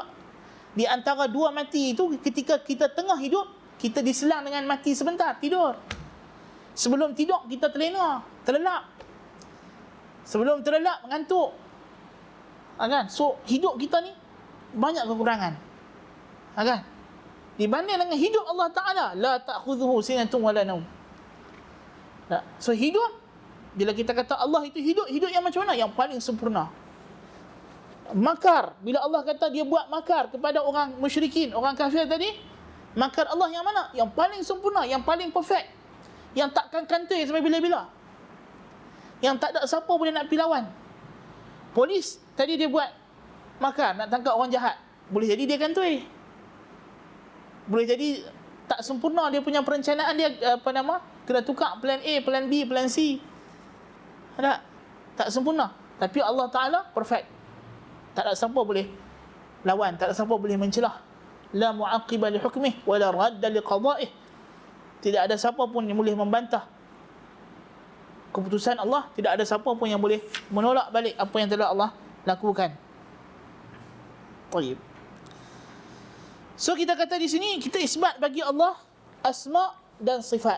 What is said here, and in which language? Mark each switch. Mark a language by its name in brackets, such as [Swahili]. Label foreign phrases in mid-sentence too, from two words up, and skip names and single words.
[Malay] Di antara dua mati itu, ketika kita tengah hidup, kita diselang dengan mati sebentar, tidur. Sebelum tidur, kita terlena, terlelap. Sebelum terlelap, mengantuk. Kan? So, hidup kita ni banyak kekurangan. Kan? Dibanding dengan hidup [Arabic] الله تعالى لا تأخذه سنة ولا نوم. [Malay] So hidup, bila kita kata Allah itu hidup, hidup yang macam mana? Yang paling sempurna. Makar, bila Allah kata dia buat makar kepada orang musyrikin, orang kafir tadi, makar Allah yang mana? Yang paling sempurna, yang paling perfect, yang takkan kantoi sampai bila-bila, yang tak ada siapa boleh nak pergi lawan. Polis tadi dia buat makar nak tangkap orang jahat, boleh jadi dia kantoi, boleh jadi tak sempurna dia punya perencanaan dia, kena tukar [English] plan A, plan B, plan C. [Malay] Tak sempurna. Tapi [Arabic] الله تعالى [Malay] perfect. Tak ada siapa boleh lawan, tak ada siapa boleh mencelah. [Arabic] لا معقب لحكمه ولا راد لقضائه. [Malay] Tidak ada siapa pun yang boleh membantah keputusan Allah, tidak ada siapa pun yang boleh menolak balik apa yang telah Allah lakukan. Baik. So kita kata di sini, kita isbat bagi Allah asma dan sifat.